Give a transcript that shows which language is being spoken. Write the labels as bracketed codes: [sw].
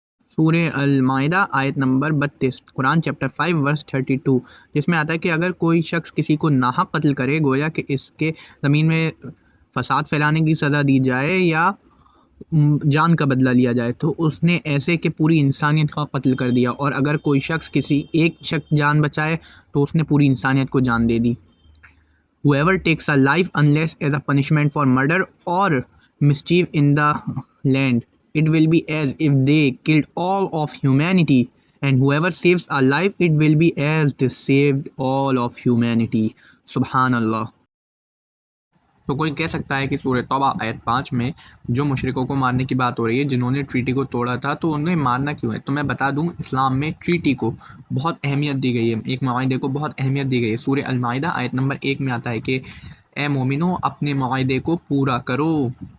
[ur] سورہ المائدہ آیت نمبر 32 قرآن چیپٹر 5 ورس 32 جس میں آتا ہے کہ اگر کوئی شخص کسی کو ناحق قتل کرے گویا کہ اس کے زمین میں فساد پھیلانے کی سزا دی جائے یا جان کا بدلہ لیا جائے تو اس نے ایسے کہ پوری انسانیت کا قتل کر دیا، اور اگر کوئی شخص کسی ایک شخص جان بچائے تو اس نے پوری انسانیت کو جان دے دی. [en] Whoever takes a life unless as a punishment for murder or mischief in the land, it will be as if they killed all of humanity, and whoever saves a life, it will be as they saved all of humanity. [ur] سبحان اللہ. تو کوئی کہہ سکتا ہے کہ سورہ توبہ آیت 5 میں جو مشرکوں کو مارنے کی بات ہو رہی ہے جنہوں نے ٹریٹی کو توڑا تھا تو انہیں مارنا کیوں ہے؟ تو میں بتا دوں اسلام میں ٹریٹی کو بہت اہمیت دی گئی ہے، ایک معاہدے کو بہت اہمیت دی گئی ہے. سورہ المائدہ آیت نمبر 1 میں آتا ہے کہ اے مومنو اپنے معاہدے کو پورا کرو.